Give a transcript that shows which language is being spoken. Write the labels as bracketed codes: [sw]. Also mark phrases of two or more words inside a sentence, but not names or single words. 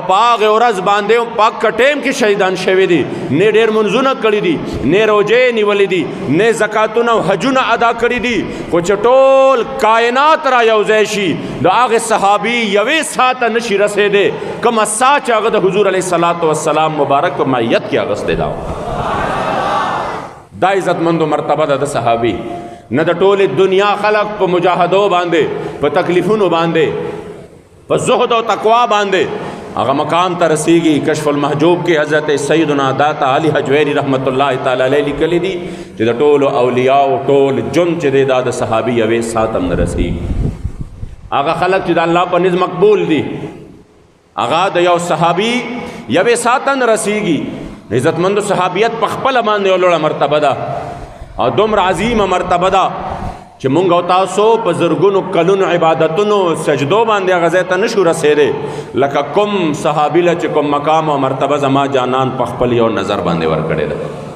[ps] په هغې ورځ باندې پاک ټیم کې شهیدان شوي دي نه ډېر منځونه کړي دي نه روژې نیولې دي نه زکاتونه او حجونه ادا کړي دي خو چې ټول کائنات را یوځای شي د هغې صحابي یوې ساته نشي رسېدی کومه سا چې هغه د حضور [ar] علیه الصلاۃ والسلام [ps] مبارک په معیت کې اغوستی دا دا عزتمندو مرتبه ده د صحابي نه د ټولې دنیا خلق په مجاهدو باندې په تکلیفونو باندې په زهد او تقوا باندې هغه مقام ته رسیږي. کشف المحجوب کې حضرت سیدنا داتا علی حجویری [ar] رحمت الله تعالی علیه [ps] لیکلی دي چې د ټولو اولیاو ټول جون چې دی دا د صحابي یوې سات هم نه رسیږي. هغه خلک چې د الله په نزد مقبول دي هغه د یو صحابي یوې سات نه رسیږي. عزتمندو صحابیت په خپله باندې یو لوړه مرتبه ده او دومره عظیمه مرتبه ده چې مونږ او تاسو په زرګونو کلونو عبادتونو سجدو باندې هغه ځای ته نشو رسېدی لکه کوم صحابي له چې کوم مقام او مرتبه زما جانان په خپل یو نظر باندې ورکړې ده.